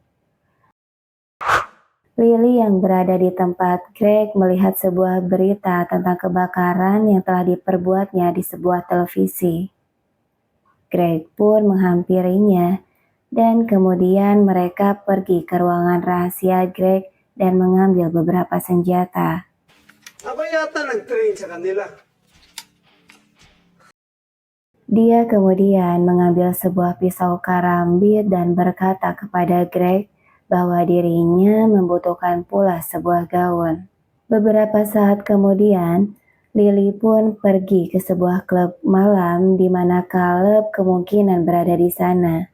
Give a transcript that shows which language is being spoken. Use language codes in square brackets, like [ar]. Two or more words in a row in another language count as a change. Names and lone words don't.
[id] Lily yang berada di tempat Greg melihat sebuah berita tentang kebakaran yang telah diperbuatnya di sebuah televisi. Greg pun menghampirinya dan kemudian mereka pergi ke ruangan rahasia Greg dan mengambil beberapa senjata. [tl] Ako yata nag-train sa kanila. [id] Dia kemudian mengambil sebuah pisau karambit dan berkata kepada Greg bahwa dirinya membutuhkan pula sebuah gaun. Beberapa saat kemudian, Lily pun pergi ke sebuah klub malam di mana Caleb kemungkinan berada di sana.